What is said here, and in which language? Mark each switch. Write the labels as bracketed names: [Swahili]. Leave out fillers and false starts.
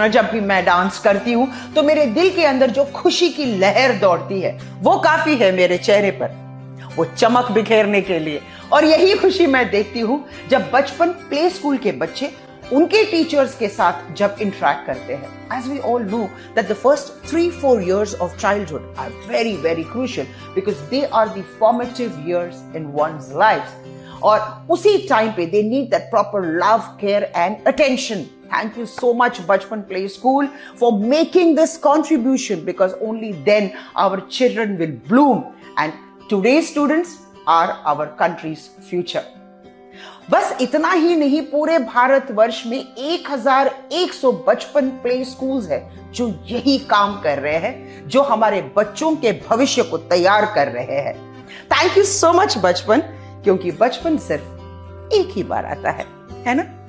[Hindi] और जब भी मैं डांस करती हूँ तो मेरे दिल के अंदर जो खुशी की लहर दौड़ती है वो काफी है मेरे चेहरे पर, वो चमक बिखेरने के लिए। और यही खुशी मैं देखती हूँ जब बचपन प्ले स्कूल के बच्चे उनके टीचर्स के साथ जब इंटरेक्ट करते हैं। [English] As we all know that the first 3-4 years of childhood are very very crucial because they are the formative years in one's life. [Hindi] और उसी टाइम पे [English] they need that proper love, care and attention. Thank you so much Bachpan Play School for making this contribution, because only then our children will bloom and today's students are our country's future. [Hindi] बस इतना ही नहीं, पूरे भारतवर्ष में 1100 बचपन play schools है जो यही काम कर रहे हैं, जो हमारे बच्चों के भविष्य को तैयार कर रहे हैं। [English] thank you so much [Hindi] बचपन, क्योंकि बचपन सिर्फ एक ही बार आता है ना?